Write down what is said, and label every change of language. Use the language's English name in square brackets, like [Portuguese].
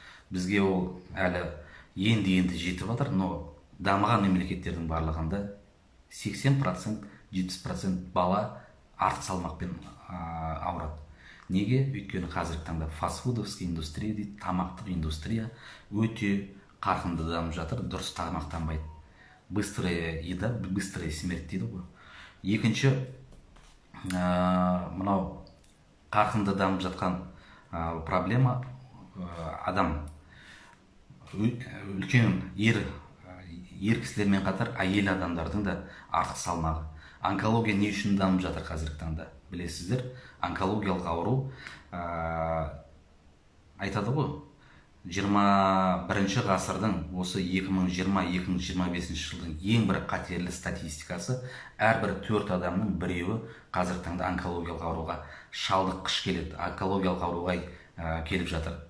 [Kazakh] Бізге ол әлі енді жетіп жатыр, но дамыған мемлекеттердің барлығында 80%, 70% бала артық салмақпен ауырады. Неге? Өйткені қазіргі таңда фастфудовский индустрия дейді, тамақтық индустрия өте қарқынды дамып жатыр, дұрыс тамақтанбайды. [Russian] Быстрая еда, быстрая смерть [Kazakh] дейді ғой. Екінші, мынау қарқынды дамып жатқан проблема, адам үлкен ер кісілермен қатар әйел адамдардың да артық салмағы. Онкология не үшін дамып жатыр қазіргі таңда? Білесіздер, онкологиялық ауру айтады ғой, 21 ғасырдың осы 2020-2025 жылдың ең бір қатерлі статистикасы, әрбір 4 адамның біреуі қазіргі таңда онкологиялық ауруға шалдыққыш келеді, онкологиялық ауруға келіп жатыр.